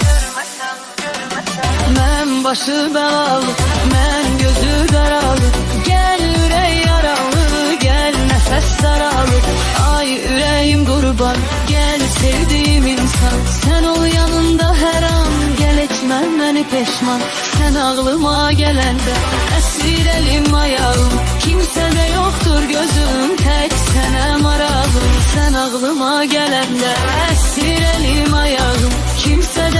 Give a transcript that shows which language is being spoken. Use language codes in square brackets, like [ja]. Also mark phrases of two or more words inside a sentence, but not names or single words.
[az] Mən başı bəlalı, mən gözü qaralı, gəl ürək yaralı, gəl nəfəs daralı. Ay ürəyim qurban, gəl sevdiyim insan, sən ol yanımda hər an, gəl etmə [tr] etmem beni peşman. Sen ağlıma gelende esir elim ayağım. Kimsede yoktur gözüm, tek sene marağım. Sen ağlıma gelende esir elim ayağım. Kimse